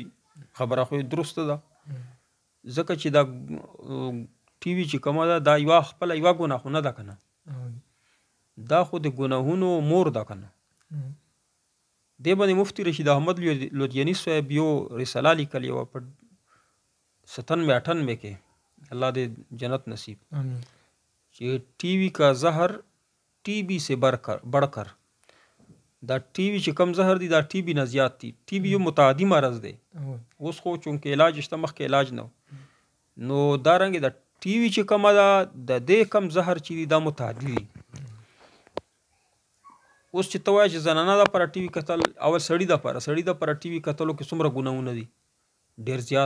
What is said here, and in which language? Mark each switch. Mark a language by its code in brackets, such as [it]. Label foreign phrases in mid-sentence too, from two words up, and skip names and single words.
[ps] خبره خو درسته ده، ځکه چې دا ټي وي چې کومه ده دا یوه خپله یوه ګناه خو نه ده که نه، دا خو د ګناهونو مور ده که نه. دې باندې مفتي رشید احمد لودیاني صاحب یو رساله لیکلې وه په 97-98 کې، الله دې جنت نصیب، چې [ur] ٹی وی کا زہر ٹی بی سے بڑھ کر، [ps] دا ٹی وی چې کم زهر دی دا ټي بي نه زیات دی. ټي بي یو متعدي مرض دی، اوس خو چونکې علاج شته، مخکې علاج نه و. نو دارنګې دا ټي وي چې کومه ده د دې کم زهر چې دی دا متعدي دی. اوس چې ته وایې چې زنانه دپاره ټي وي کتل، اول سړي دپاره ټي وي کتلو کې څومره ګناهونه دي، ډېر زیات.